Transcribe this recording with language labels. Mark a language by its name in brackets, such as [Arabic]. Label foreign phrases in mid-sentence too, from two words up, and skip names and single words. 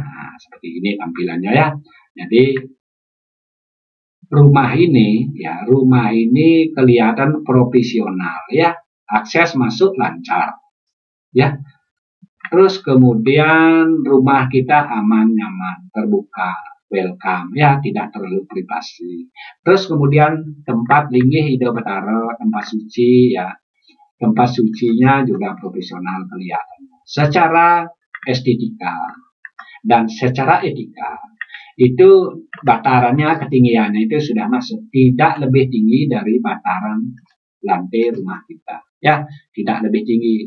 [Indonesian] Nah, seperti ini tampilannya, ya. Jadi rumah ini kelihatan profesional, ya. Akses masuk lancar, ya. Terus kemudian rumah kita aman, nyaman, terbuka, welcome, ya, tidak terlalu privasi. Terus kemudian tempat [Balinese] linggih ide betara, [Indonesian] tempat suci, ya, tempat sucinya juga profesional kelihatan. Secara estetika dan secara etika itu batarannya, ketinggiannya itu sudah masuk, tidak lebih tinggi dari bataran lantai rumah kita, ya, tidak lebih tinggi.